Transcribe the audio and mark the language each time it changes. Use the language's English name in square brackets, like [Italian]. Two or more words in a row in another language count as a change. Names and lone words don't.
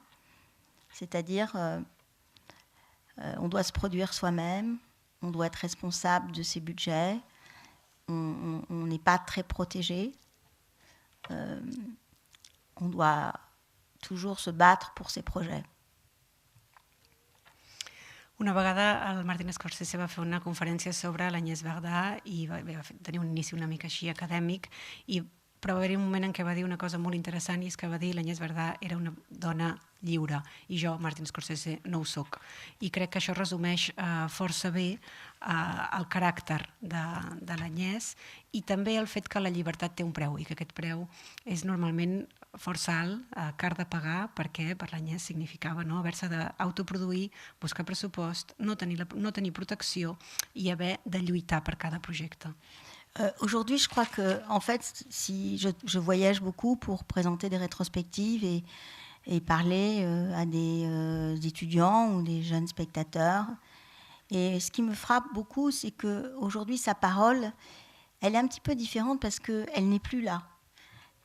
[French] C'est-à-dire, on doit se produire soi-même, on doit être responsable de ses budgets, on n'est pas très protégé, on doit toujours se battre pour ses projets. [Catalan] Una vegada el Martin Scorsese va fer una conferència sobre l'Agnès Varda i va tenir un inici una mica així acadèmic, però va haver-hi un moment en què va dir una cosa molt interessant, i és que va dir l'Agnès Varda era una dona lliure i jo, Martin Scorsese, no ho soc. I crec que això resumeix força bé el caràcter de l'Agnès i també el fet que la llibertat té un preu i que aquest preu és normalment força alt, car de pagar, perquè per l'Agnès significava haver-se d'autoproduir, buscar pressupost, no tenir protecció i haver de lluitar per cada projecte. [French] Aujourd'hui, je crois que, en fait, si je voyage beaucoup pour présenter des rétrospectives et parler à des étudiants ou des jeunes spectateurs. Et ce qui me frappe beaucoup, c'est qu'aujourd'hui, sa parole, elle est un petit peu différente parce qu'elle n'est plus là.